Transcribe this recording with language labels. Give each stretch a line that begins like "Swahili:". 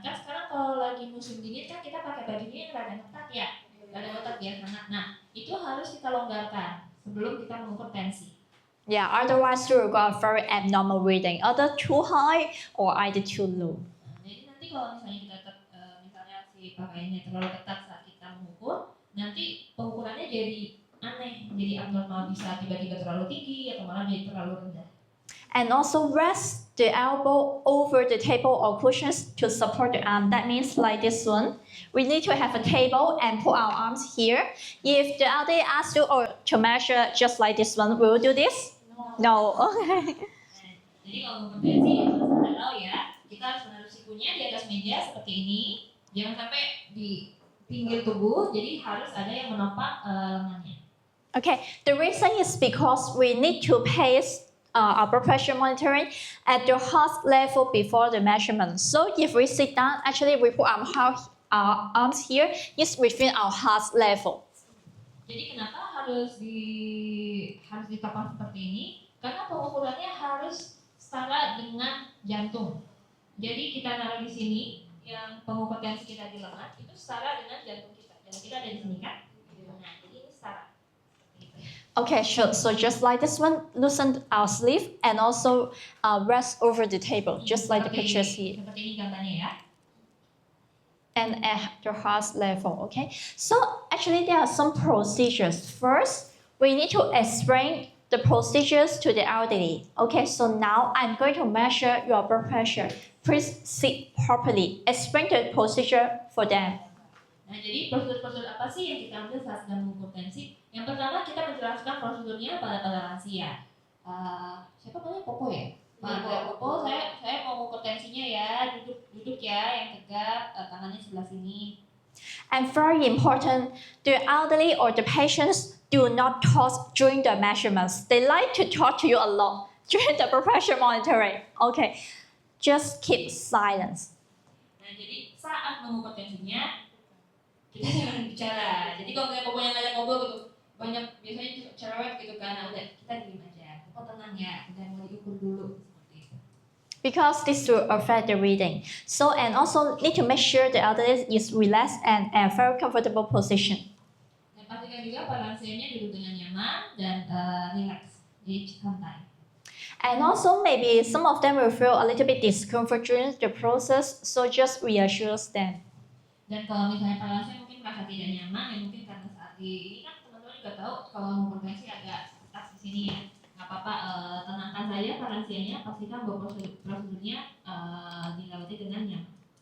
Indonesian: Kan sekarang kalau lagi musim dingin kan kita pakai bajunya yang rada ketat ya, rada ketat biar hangat. Nah, itu harus kita longgarkan sebelum kita mengukur tensi.
English: Yeah, otherwise you will got a very abnormal reading, either too high or either too low.
Indonesian: Jadi nanti kalau misalnya kita misalnya si pakaiannya terlalu ketat saat kita mengukur, nanti pengukurannya jadi aneh, jadi abnormal, bisa tiba-tiba terlalu tinggi atau malah jadi terlalu rendah.
English: And also rest the elbow over the table or cushions to support the arm. That means like this one. We need to have a table and put our arms here. If the elderly asks you to measure just like this one, will you do this? No. Okay.
Indonesian: Jadi kalau mengukur tensi ya harus tahu ya, kita harus menaruh sikunya di atas meja seperti ini. Jangan sampai di pinggir tubuh, jadi harus ada yang menopang lengannya.
English: Okay, the reason is because we need to place our blood pressure monitoring at the heart level before the measurement. So if we sit down, actually we put our arms here, is within our heart level.
Indonesian: Jadi kenapa harus ditetapkan seperti ini? Karena pengukurannya harus setara dengan jantung. Jadi kita naruh di sini, yang pengukur tensi kita di lengan itu setara dengan jantung kita. Jantung kita ada di sini kan? Nah, jadi ini setara.
English: Okay, sure. So just like this one, loosen our sleeve and also rest over the table, just like the pictures here.
Indonesian: Seperti ini gambarnya ya.
English: And at the heart level, okay? So actually there are some procedures. First, we need to explain the procedures to the elderly. Okay, so now I'm going to measure your blood pressure. Please sit properly. Explain the procedure for them.
Indonesian: Nah, jadi prosedur-prosedur apa sih yang kita ambil saat sedang mengukur tensi? Yang pertama kita menjelaskan prosedurnya pada lansia. Siapa namanya Popo ya? Popo, saya mau mengukur tensinya ya, duduk ya, yang tegap, tangannya sebelah sini.
English: And very important, the elderly or the patients do not talk during the measurements. They like to talk to you a lot during the blood pressure monitoring. Okay, just keep silence.
Indonesian: Nah, jadi saat mengukur tensinya kita jangan bicara. Jadi kalau misalnya Popo yang ngajak ngobrol gitu, banyak biasanya cerewet gitu kan, nah udah kita diem aja. Popo tenang ya, udah mau diukur dulu.
English: Because this will affect the reading. So, and also need to make sure the elderly is relaxed and a very comfortable position.
Indonesian: Dan pastikan juga para lansianya duduk dengan nyaman dan relax, jadi santai.
English: And also maybe some of them will feel a little bit discomfort during the process, so just reassure them.
Indonesian: Dan kalau misalnya para lansia mungkin merasa tidak nyaman, ya mungkin karena saat ini kan teman-teman juga tahu kalau mengukur tensi agak ketat di sini ya. Nggak apa-apa, tenangkan saja para lansianya, pastikan bahwa prosedurnya dilewati dengan nyaman.